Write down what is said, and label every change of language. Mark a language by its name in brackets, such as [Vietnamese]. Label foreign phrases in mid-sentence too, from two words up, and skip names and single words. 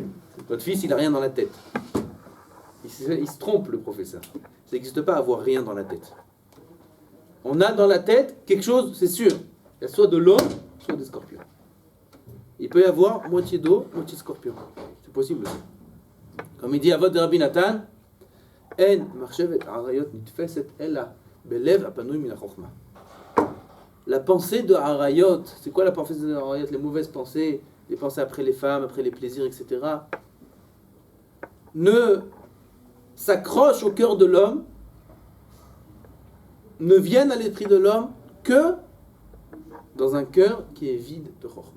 [French] Votre fils, il a rien dans la tête. Il se trompe, le professeur. Ça n'existe pas avoir rien dans la tête. On a dans la tête quelque chose, c'est sûr. Il y a soit de l'eau, soit des scorpions. Il peut y avoir moitié d'eau, moitié de scorpion. C'est possible aussi. Comme il dit à votre Rabbi Nathan, [Hebrew] אין מחשבת עריות נתפסת אלא בלב הפנוי מן החכמה. [French] La pensée de Harayot, c'est quoi la pensée de Harayot? Les mauvaises pensées, les pensées après les femmes, après les plaisirs, etc. Ne s'accrochent au cœur de l'homme, ne viennent à l'esprit de l'homme que dans un cœur qui est vide de Chokhmah.